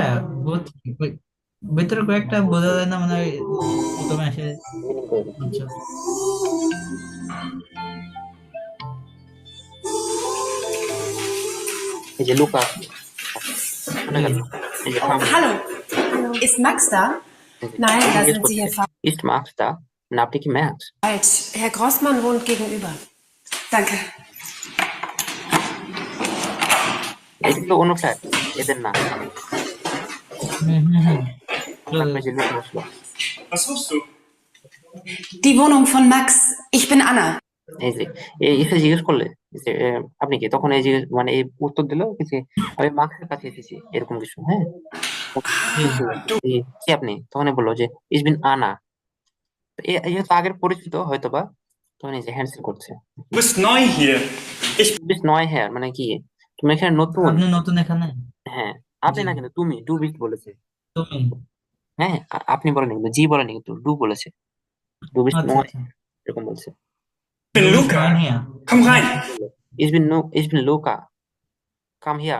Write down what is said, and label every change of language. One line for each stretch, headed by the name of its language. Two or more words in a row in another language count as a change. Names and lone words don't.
Bangla: ভাইয়া বুঝছি, ভিতরে কয়েকটা বোঝা যায় না মানে ওই প্রথমে এসে। মিনিং করে দিচ্ছি। আচ্ছা এই যে লুকা, শুনে জি গেল, এই যে
German: Oh,
Bangla: ফার্ম,
German: hallo. Ist Max da? Nein, da
Bangla: জিজ্ঞেস
German: sind Sie hier
Bangla: করছে
German: Ist Max da,
Bangla: না আপনি কি ম্যাক্স?
German: falsch. Herr Grossmann wohnt gegenüber. Danke.
Bangla: এটা কিন্তু অন্য ফ্ল্যাট, এদের না। হুম হুম হুম তারপরে যে লুকা বসলো,
German: Was suchst du? Die Wohnung von Max. Ich bin Anna.
Bangla: এই যে এসে জিজ্ঞেস করলে যে আপনি কি, তখন এই জিজ্ঞেস মানে এই উত্তর দিল যে আমি মার্কসের কাছে এসেছি, এরকম কিছু, হ্যাঁ। জি কি আপনি, তখন বললো যে
German: Ich bin Anna.
Bangla: যেহেতু আগের পরিচিত হয়তোবা, তখন এই যে হ্যান্ডশেক করছে।
German: Du bist neu hier. Ich bist neu
Bangla: হ্যাঁ, মানে কি তুমি এখানে নতুন? আপনি নতুন এখানে। হ্যাঁ, আপনি জি না, কিন্তু তুমি,
German: du bist
Bangla: বলেছে। তুমি। হ্যাঁ, আপনি বলেনি, কিন্তু জি বলেনি, কিন্তু ডু বলেছে।
German: du bist
Bangla: আচ্ছা নয় আচ্ছা এরকম বলছে।
German: bin Du bist Luca. neun hier. Komm rein. Ich bin Luca.
English: Come here.